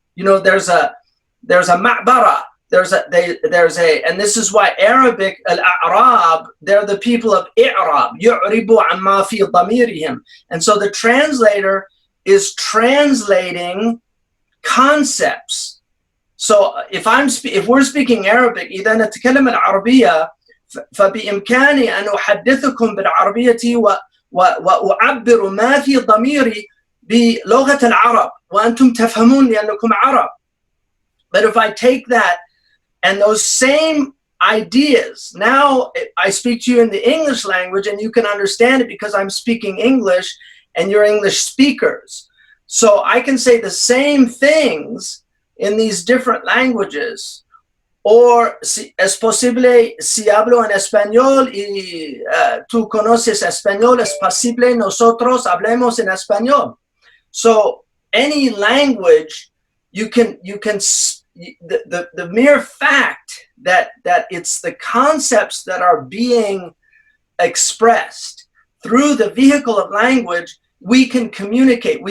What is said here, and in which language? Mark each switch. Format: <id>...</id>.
<en>You know, there's a ma'bara, and this is why Arabic, al-a'rab, they're the people of i'rab,</en> <ar>yu'ribu amma fi damirihim.</ar> <en>And so the translator is translating concepts. So if we're speaking Arabic,</en> <ar>إذا نتكلم العربية فبإمكاني أن أحدثكم بالعربية وأعبر ما في ضميري بلغة العرب وأنتم تفهمون لأنكم عرب.</ar> <en>But if I take that and those same ideas, now I speak to you in the English language and you can understand it because I'm speaking English and you're English speakers. So I can say the same things in these different languages.</en> <es>Or es posible, si hablo en español y tú conoces español, es posible nosotros hablemos en español.</es> <en>So any language, the mere fact that it's the concepts that are being expressed through the vehicle of language, we can communicate.</en>